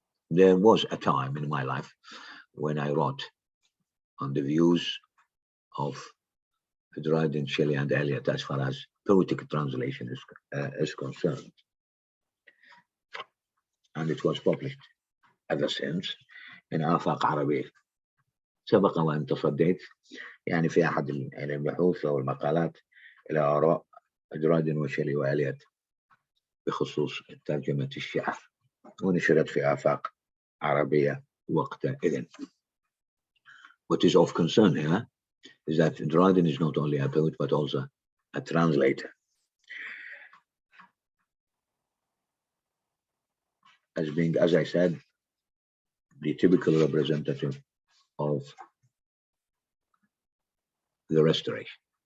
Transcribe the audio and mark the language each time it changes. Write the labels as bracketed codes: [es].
[en] There was a time in my life when I wrote on the views of Dryden, Shelley, and Eliot as far as poetic translation is concerned. And it was published ever since in آفاق عربية. [ar] سبق وأن تصديت يعني في أحد البحوث أو المقالات إلى آراء درايدن وشيلي وإليوت بخصوص ترجمة الشعر، ونشرت في آفاق عربية وقتئذ. [en] What is of concern here is that Dryden is not only a poet but also a translator. As being, as I said, the typical representative of the Restoration.